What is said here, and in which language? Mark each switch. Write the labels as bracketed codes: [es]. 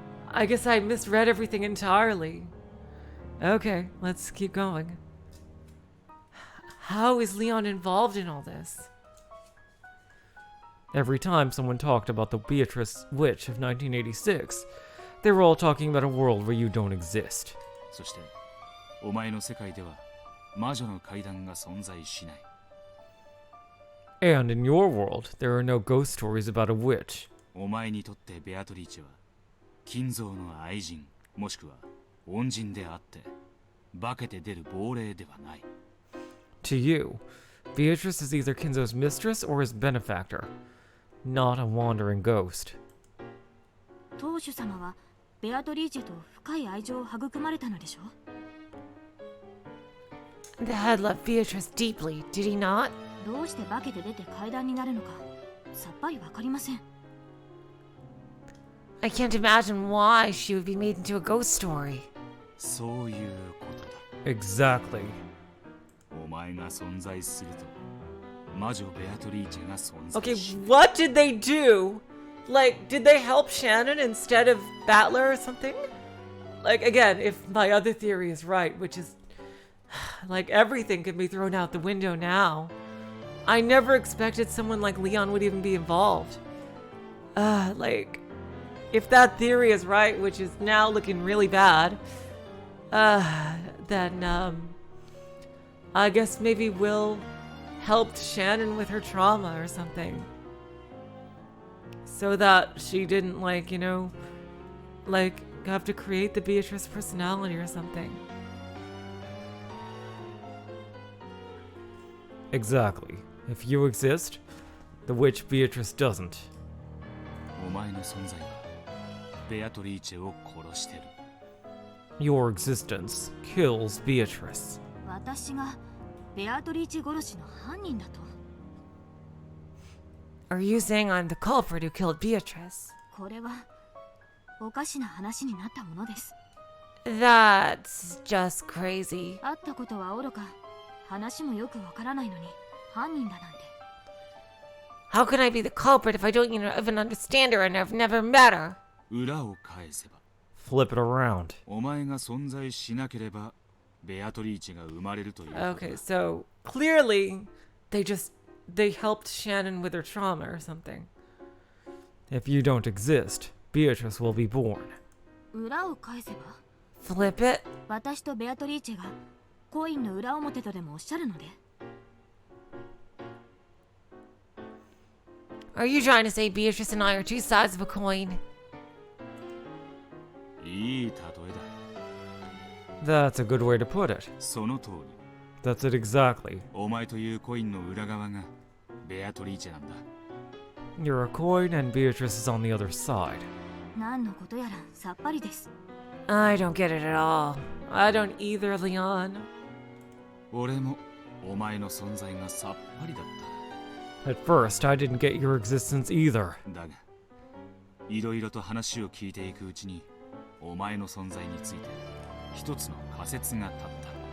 [en] I guess I misread everything entirely. Okay, let's keep going. How is Leon involved in all this? Every time someone talked about the Beatrice witch of 1986, they were all talking about a world where you don't exist. [ja] そしてお前の世界では魔女の階段が存在しない。 [en] And in your world, there are no ghost stories about a witch. [ja] お前にとってベアトリーチェは金蔵の愛人もしくは恩人であって化けて出る亡霊ではない。 [en] To you, Beatrice is either Kinzo's mistress or his benefactor, not a wandering ghost. [ja] 当主様はベアトリーチェと深い愛情を育まれたのでしょう。 [en] The head loved Beatrice deeply, did he not? [ja] どうして化けて出て階段になるのかさっぱりわかりません。 [en] I can't imagine why she would be made into a ghost story. [ja] そういうことだ。 [en] Exactly. [ja] お前が存在すると魔女ベアトリーチェが存在 [en] Okay, [ja] し [en] what did they do? Like, did they help Shannon instead of Battler or something? Like, again, if my other theory is right, which is, like, everything can be thrown out the window now. I never expected someone like Leon would even be involved. Like, if that theory is right, which is now looking really bad, then, I guess maybe Will helped Shannon with her trauma or something. So that she didn't, like, you know, like, have to create the Beatrice personality or something. Exactly. If you exist, the witch Beatrice doesn't. [ja] お前の存在はベアトリーチェを殺してる。 [en] Your existence kills Beatrice. [ja] 私がベアトリーチェ殺しの犯人だと。 [en] Are you saying I'm the culprit who killed Beatrice? [ja] これはおかしな話になったものです。 [en] That's just crazy. [ja] 会ったことはおろか、話もよくわからないのに犯人だなんて。 [en] How can I be the culprit if I don't even understand her and I've never met her? [ja] 裏を返せば [en] Flip it around. [ja] お前が存在しなければベアトリーチェが生まれるということだ。 [en] Okay, so clearly they helped Shannon with her trauma or something. If you don't exist, Beatrice will be born. [ja] 裏を返せば [en] Flip it? [ja] 私とベアトリーチェがコインの裏表とでもおっしゃるので。 [en] Are you trying to say Beatrice and I are two sides of a coin? [ja] いい例えだ。 [en] That's a good way to put it. [ja] その通り。 [en] That's it exactly. [ja] お前というコインの裏側がベアトリーチェなんだ。 [en] You're a coin and Beatrice is on the other side. [ja] 何のことやらさっぱりです。 [en] I don't get it at all. I don't either, Leon. [ja] 俺もお前の存在がさっぱりだっ [en] At first, I didn't get your existence either. [ja] た。だが、いろいろと話を聞いていくうちに、お前の存在について一つの仮説が立った。